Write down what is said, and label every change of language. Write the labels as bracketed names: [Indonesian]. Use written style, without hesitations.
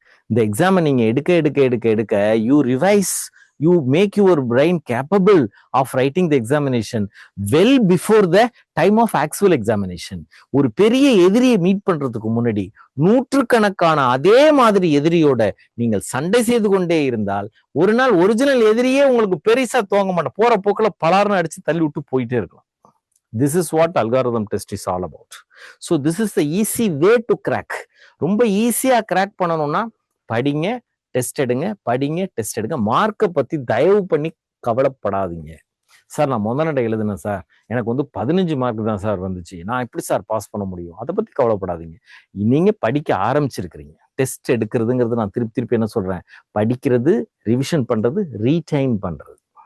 [Tamil] இந்த எக்ஸாமை நீங்க எடுக்க எடுக்க [English] எடுக்க எடுக்க you revise, you make your brain capable of writing the examination well before the time of actual examination. [Tamil] ஒரு பெரிய எதிரியை மீட் பண்றதுக்கு முன்னாடி நூற்றுக்கணக்கான அதே மாதிரி எதிரியோட நீங்கள் சண்டை செய்து கொண்டே இருந்தால் ஒரு நாள் ஒரிஜினல் எதிரியே உங்களுக்கு பெருசா தோங்க மாட்டேன், போற போக்கில் பலார்னு அடிச்சு தள்ளி விட்டு போயிட்டே இருக்கலாம். [English] This is what algorithm test is all about. So this is the easy way to crack. [Tamil] ரொம்ப ஈஸியா கிராக் பண்ணணும்னா படிங்க, டெஸ்ட் எடுங்க, படிங்க, டெஸ்ட் எடுங்க. மார்க்கை பத்தி தயவு பண்ணி கவலைப்படாதீங்க. சார் நான் முதநடை எழுதுனேன் சார், எனக்கு வந்து 15 மார்க் தான் சார் வந்துச்சு, நான் எப்படி சார் பாஸ் பண்ண முடியும்? அதை பத்தி கவலைப்படாதீங்க. நீங்க படிக்க ஆரம்பிச்சிருக்கிறீங்க. டெஸ்ட் எடுக்கிறதுங்கிறது நான் திருப்பி திருப்பி என்ன சொல்றேன், படிக்கிறது, ரிவிஷன் பண்றது, ரீடைன் பண்றது.